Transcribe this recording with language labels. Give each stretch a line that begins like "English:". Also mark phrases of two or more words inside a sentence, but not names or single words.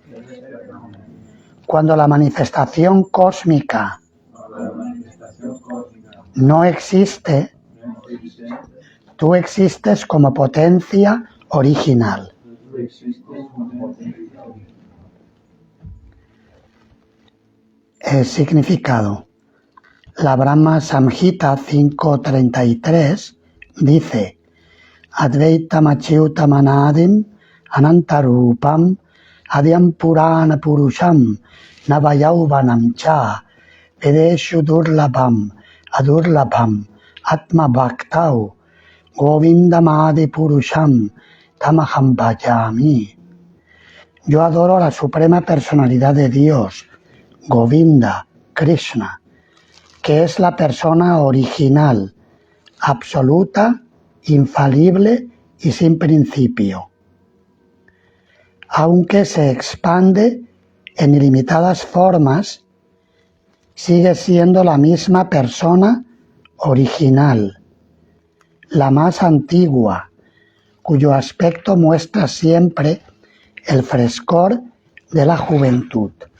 Spanish: Cuando la manifestación cósmica no existe, tú existes como potencia original. El significado. La Brahma Samhita 5.33 dice:
Sanskrit: अद्वैतम् अच्युतम् अनादिम् अनन्तरूपम् आद्यम् पुराण पुरुषम् नवयौवनम् च वेदेषु दुर्लभम् अदुर्लभम् आत्म भक्तौ गोविन्दमादि पुरुषम् तमहम् भजामि.
Spanish: Yo adoro a la Suprema Personalidad de Dios, Govinda, Krishna, que es la persona original, absoluta, infalible y sin principio. Aunque se expande en ilimitadas formas, sigue siendo la misma persona original, la más antigua, cuyo aspecto muestra siempre el frescor de la juventud.